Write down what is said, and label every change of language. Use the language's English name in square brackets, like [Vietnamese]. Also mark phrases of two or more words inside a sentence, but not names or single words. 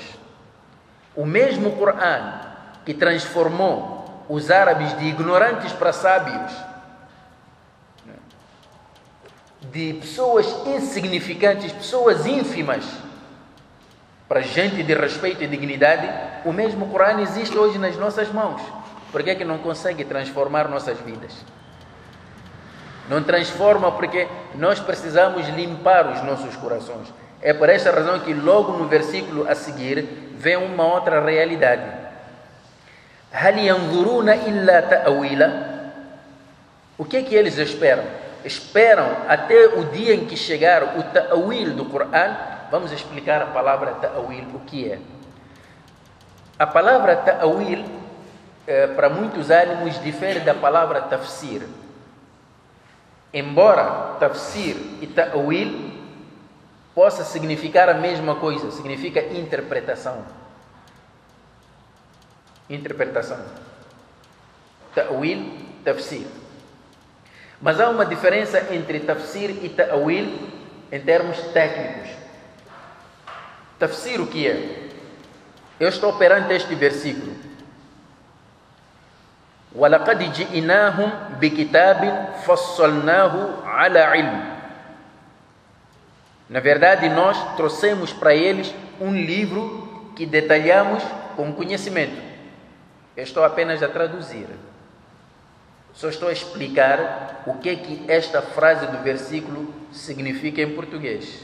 [Portuguese] O mesmo Corão que transformou os árabes de ignorantes para sábios, de pessoas insignificantes, pessoas ínfimas, para gente de respeito e dignidade, o mesmo Corão existe hoje nas nossas mãos. Por que é que não consegue transformar nossas vidas? Não transforma porque nós precisamos limpar os nossos corações. É por esta razão que logo no versículo a seguir vem uma outra realidade. [Arabic] هَلْ يَنْظُرُونَ إِلَّا تَأْوِيلًا. [Portuguese] O que é que eles esperam? Esperam até o dia em que chegar o ta'wil do Corão. Vamos explicar a palavra ta'wil, o que é. A palavra ta'wil para muitos ânimos, difere da palavra tafsir. Embora tafsir e ta'wil possa significar a mesma coisa, significa interpretação. Interpretação. Ta'wil, tafsir. Mas há uma diferença entre tafsir e ta'wil em termos técnicos. Tafsir o que é? Eu estou perante este versículo. [Arabic] وَلَقَدْ جِئْنَاهُمْ بِكِتَابٍ فَصَّلْنَاهُ عَلَى عِلْمٍ. [Portuguese] Na verdade, nós trouxemos para eles um livro que detalhamos com conhecimento. Eu estou apenas a traduzir. Só estou a explicar o que esta frase do versículo significa em português.